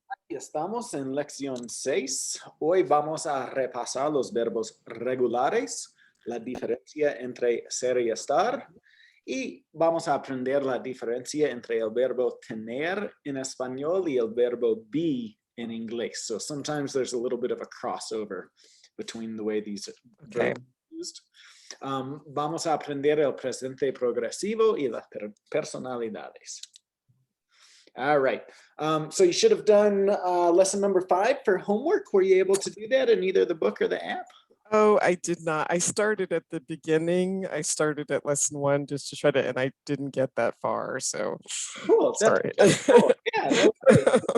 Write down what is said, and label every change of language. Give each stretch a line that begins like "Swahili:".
Spanish: Aquí estamos en lección 6. Hoy vamos a repasar los verbos regulares, la diferencia entre ser y estar, y vamos a aprender la diferencia entre el verbo tener en español y el verbo be in inglés.
English: So sometimes there's a little bit of a crossover between the way these verbs are used.
Spanish: Vamos a aprender el presente progresivo y las personalidades.
English: All right. So you should have done lesson number 5 for homework. Were you able to do that in either the book or the app? Oh, I did not. I started at the beginning. I started at lesson 1 just to try to, and I didn't get that far. So cool. Sorry. That's cool. Yeah, no worries.